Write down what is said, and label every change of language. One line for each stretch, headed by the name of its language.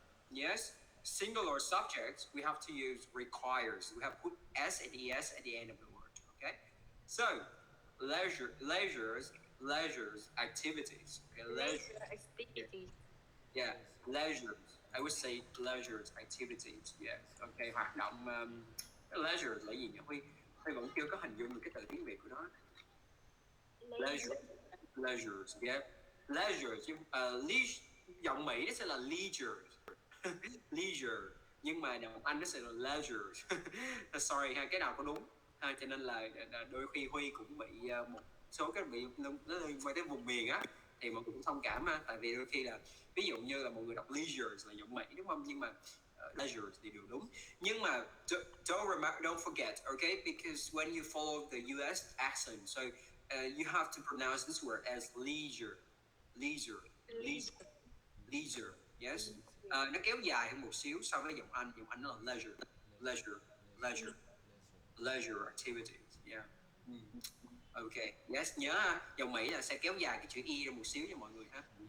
English: Yes, singular subjects, we have to use requires. We have put s and es at the end of the word. Okay, so leisures, activities. Okay, leisure activities. Yeah, leisures. I would say leisures activities. Yeah.
Vietnamese: Okay, hoạt động leisure là gì nhỉ? Huy vẫn chưa có hình dung được cái từ tiếng Việt của nó. Leisure. Leisure, yeah. Leisure chứ giọng Mỹ nó sẽ là leisure. Leisure, nhưng mà giọng Anh nó sẽ là leisure. Sorry ha, cái nào có đúng ha, cho nên là đôi khi Huy cũng bị một số cái bị nó liên quan tới vùng miền á, thì mọi người cũng thông cảm ha, tại vì đôi khi là ví dụ như là mọi người đọc leisure là giọng Mỹ đúng không, nhưng mà leisure thì đều đúng. Nhưng mà
English: don't forget, okay, because when you follow the US accent, so you have to pronounce this word as leisure, leisure, leisure, leisure, yes.
Vietnamese: Nó kéo dài hơn một xíu so với giọng Anh nó là leisure, leisure, leisure, leisure activities, yeah. Okay, yes, nhớ ha, dòng Mỹ là sẽ kéo dài cái chữ y ra một xíu cho mọi người ha.